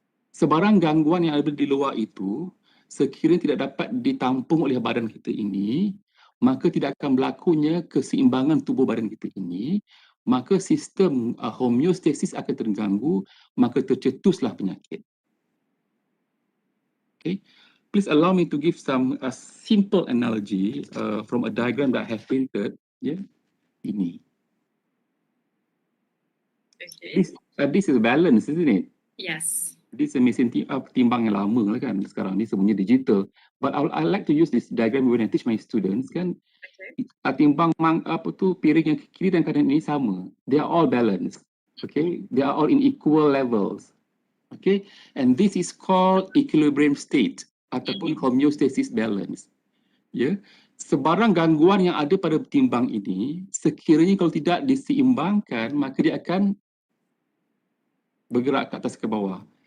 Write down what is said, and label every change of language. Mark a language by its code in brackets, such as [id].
[ms] Sebarang gangguan yang ada di luar itu, sekiranya tidak dapat ditampung oleh badan kita ini, maka tidak akan berlakunya keseimbangan tubuh badan kita ini, maka sistem homeostasis akan terganggu, maka tercetuslah penyakit. [en] Okay, please allow me to give some simple analogy from a diagram that I have printed. [ms] Ini. Okay. [en] This is balance, isn't it? Yes. This is [ms] mesin timbang yang lama lah kan. Sekarang ni semuanya digital. [en] But I like to use this diagram when I teach my students kan. [ms] Timbang piring yang kiri dan kanan ini sama. [en] They are all balanced. Okay, they are all in equal levels. Okay, and this is called equilibrium state ataupun homeostasis balance. [ms] Sebarang gangguan yang ada pada timbang ini, sekiranya kalau tidak diseimbangkan, maka dia akan bergerak ke atas ke bawah.